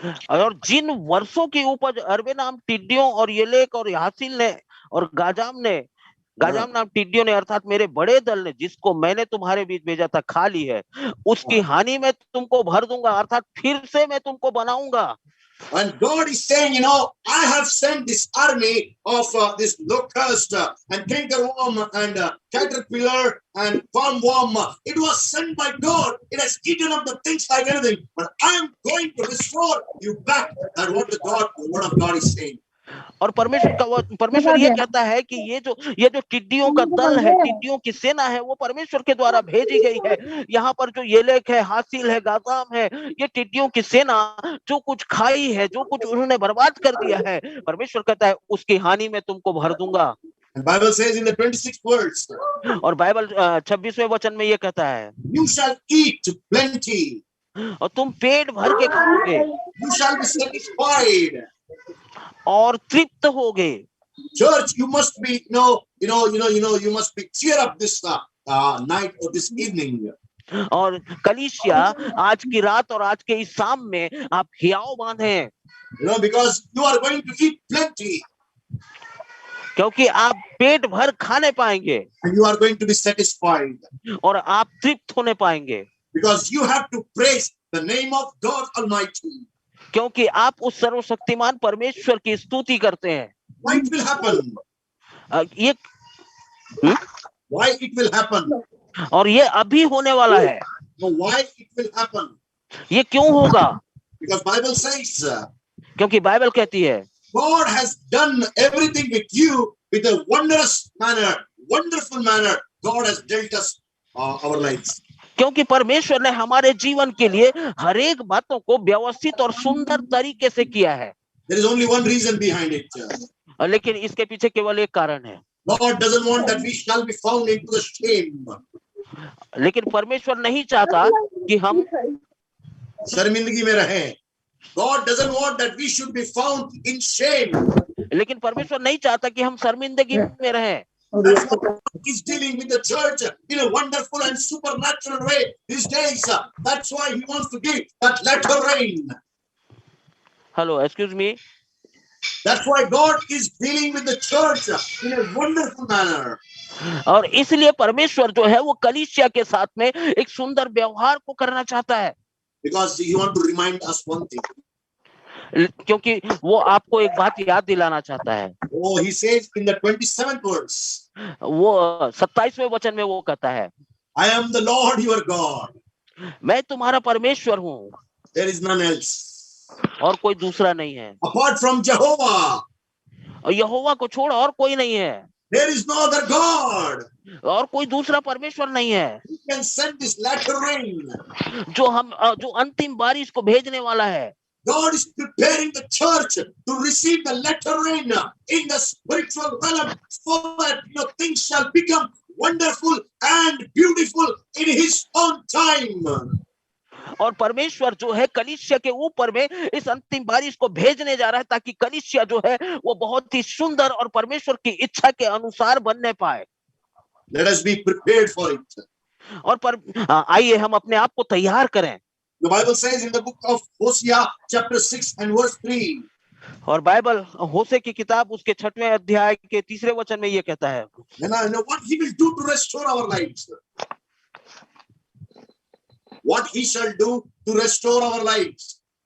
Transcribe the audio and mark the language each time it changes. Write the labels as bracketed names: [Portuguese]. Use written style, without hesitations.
[Hindi] और जिन वर्षों की उपज अरबे नाम टिड्डियों और येलेक और यासील ने और गाजाम नाम टिड्डियों ने, अर्थात मेरे बड़े दल ने, जिसको मैंने तुम्हारे बीच भेजा था, खा ली है, उसकी हानि में तुमको भर दूंगा, अर्थात फिर से मैं तुमको बनाऊंगा। [English] And God is saying, I have sent this army of this locust and cankerworm and caterpillar and palmworm. It was sent by God. It has eaten up the things like anything. But I am going to restore you back. That's what the word of God is saying. [Hindi] और परमेश्वर ये कहता है कि ये जो टिड्डियों का दल है, टिड्डियों की सेना है, वो परमेश्वर के द्वारा भेजी गई है। यहाँ पर जो येलेक है, हासिल है, गाजाम है, ये टिड्डियों की सेना जो कुछ खाई है, जो कुछ उन्होंने बर्बाद कर दिया है, परमेश्वर कहता है उसकी हानि में तुमको भर दूंगा। [English] And Bible says in the 26th verse, [Hindi] और बाइबल 26वें वचन में ये कहता है, [English] you shall eat plenty. [Hindi] और तुम पेट भर के खाओगे, [English] You shall be satisfied. [Hindi] और तृप्त होगे। [English] Church, you must be, you must be cheer up this night or this evening. [Hindi] और कलीसिया आज की रात और आज के इस शाम में आप हियाव बांधे, [English] Because you are going to eat plenty. [Hindi] क्योंकि आप पेट भर खाने पाएंगे, [English] and you are going to be satisfied. [Hindi] और आप तृप्त होने पाएंगे, [English] Because you have to praise the name of God Almighty. [Hindi] क्योंकि आप उस सर्वशक्तिमान परमेश्वर की स्तुति करते हैं। [English] Why it will happen? [Hindi] ये [English] Why it will happen? [Hindi] और ये अभी होने वाला है। [English] No, why it will happen? [Hindi] ये क्यों होगा? [English] Because Bible says, [Hindi] क्योंकि बाइबल कहती है [English] God has done everything with you with a wondrous manner, wonderful manner. God has dealt us our lives. [Hindi] क्योंकि परमेश्वर ने हमारे जीवन के लिए हर एक बातों को व्यवस्थित और सुंदर तरीके से किया है। [English] There is only one reason behind it. [Hindi] लेकिन इसके पीछे केवल एक कारण है। [English] God doesn't want that we shall be found into the shame. [Hindi] लेकिन परमेश्वर नहीं चाहता कि हम शर्मिंदगी में रहें. [English] God doesn't want that we should be found in shame. [Hindi] लेकिन परमेश्वर नहीं चाहता कि हम शर्मिंदगी में रहें। [English] That's why God is dealing with the church in a wonderful and supernatural way these days. That's why He wants to give that latter rain. Hello, excuse me. That's why God is dealing with the church in a wonderful manner. [Hindi] और इसलिए परमेश्वर जो है वो कलीसिया के साथ में एक सुंदर व्यवहार को करना चाहता है। [English] Because He wants to remind us one thing. [Hindi] क्योंकि वो आपको एक बात याद दिलाना चाहता है। [English] Oh, He says in the 27th verse. [Hindi] वो 27वें वचन में वो कहता है, [English] I am the Lord your God. [Hindi] मैं तुम्हारा परमेश्वर हूँ। [English] There is none else. [Hindi] और कोई दूसरा नहीं है। [English] Apart from Jehovah. [Hindi] और यहोवा को छोड़ और कोई नहीं है। [English] There is no other God. [Hindi] और कोई दूसरा परमेश्वर नहीं है। [English] He can send this latter rain. [Hindi] जो अंतिम बारिश को भेजने वाला है। [English] God is preparing the church to receive the latter rain in the spiritual realm, so that things shall become wonderful and beautiful in His own time. [Hindi] और परमेश्वर जो है कलीसिया के ऊपर में इस अंतिम बारिश को भेजने जा रहा है, ताकि कलीसिया जो है वो बहुत ही सुंदर और परमेश्वर की इच्छा के अनुसार बनने पाए। [English] Let us be prepared for it. [Hindi] और आइए हम अपने आप को तैयार करें। [English] The Bible says in the book of Hosea chapter 6 and verse 3. [Hindi] और बाइबल होशे की किताब उसके 6वें अध्याय के 3 वचन में ये कहता है, [English] And I know what He will do to restore our lives. What He shall do to restore our lives.